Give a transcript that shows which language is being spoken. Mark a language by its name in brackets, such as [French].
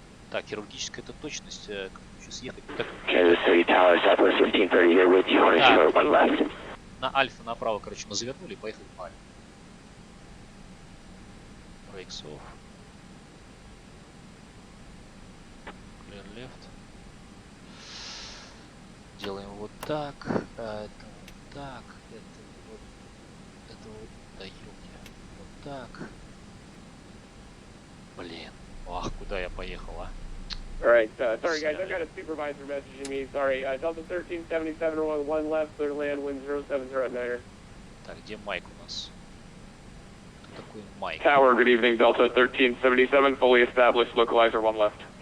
[Russian] Так, хирургическая это точность, как сейчас ехать. [English] Kansas City Tower, Southwest 1530 here with you, on short, one left. [Russian] На Альфа направо, короче, мы завернули и поехали по Альфа. [English] Brakes off. Clear left. [Russian] Делаем вот так, это вот так, это вот, да ёпня, вот так. Блин, ах, куда я поехал, а? [English] Alright, sorry guys, I've got a supervisor messaging me, sorry. Delta 1377 on one left, clear land, wind 070 at Niner. [Russian] Так, где Майк у нас? Кто такой Майк? [English] Tower, good evening, Delta 1377, fully established, localizer one left.